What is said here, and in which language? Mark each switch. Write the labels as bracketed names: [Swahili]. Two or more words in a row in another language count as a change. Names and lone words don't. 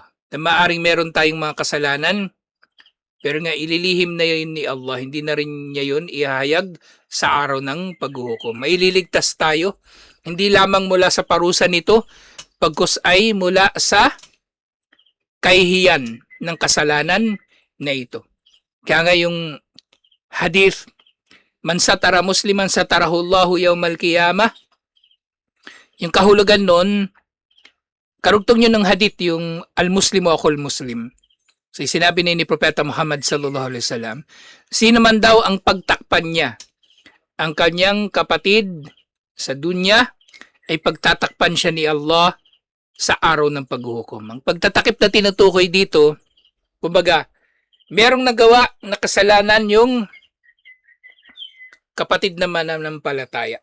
[Filipino] Na maaring meron tayong mga kasalanan, pero nga ililihim na yun ni Allah, hindi na rin niya yun ihahayag sa araw ng paghuhukom. Maililigtas tayo, hindi lamang mula sa parusa nito, pagkus ay mula sa kahihiyan ng kasalanan na ito. Kaya nga yung hadith, [Arabic] من ستر مسلما ستره الله يوم القيامة, [Filipino] yung kahulugan nun, karugtong yun ng hadith, yung [Arabic] المسلم أخو المسلم. [Filipino] So sinabi ni Propeta Muhammad [Arabic] صلى الله عليه وسلم, [Filipino] sino man daw ang pagtakpan niya ang kanyang kapatid sa dunya, ay pagtatakpan siya ni Allah sa araw ng paghuhukom. Ang pagtatakip na tinutukoy dito, kumbaga, merong nagawa na kasalanan yung kapatid na mananampalataya.